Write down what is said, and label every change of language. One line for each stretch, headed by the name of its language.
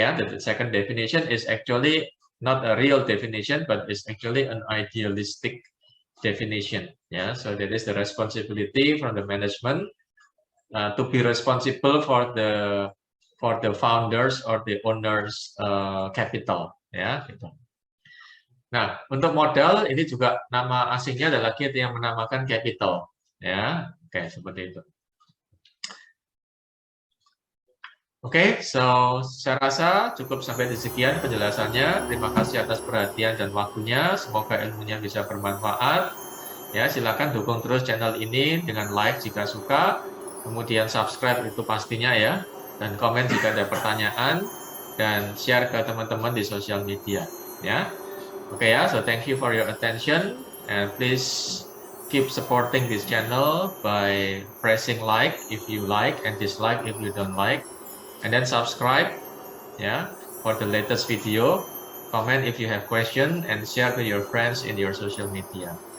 English: Yeah, the second definition is actually not a real definition, but it's actually an idealistic definition. Yeah, so that is the responsibility from the management to be responsible for the founders or the owners capital.
Indonesian: Ya, gitu. Nah, untuk modal ini juga nama asingnya adalah kita yang menamakan capital. Ya, oke, seperti itu. Oke, so saya rasa cukup sampai di sekian penjelasannya. Terima kasih atas perhatian dan waktunya. Semoga ilmunya bisa bermanfaat. Ya, silakan dukung terus channel ini dengan like jika suka, kemudian subscribe itu pastinya ya, dan komen jika ada pertanyaan, dan share ke teman-teman di sosial media. Ya, oke ya.
English: So thank you for your attention, and please keep supporting this channel by pressing like if you like and dislike if you don't like. And then subscribe, yeah, for the latest video. Comment if you have question and share to your friends in your social media.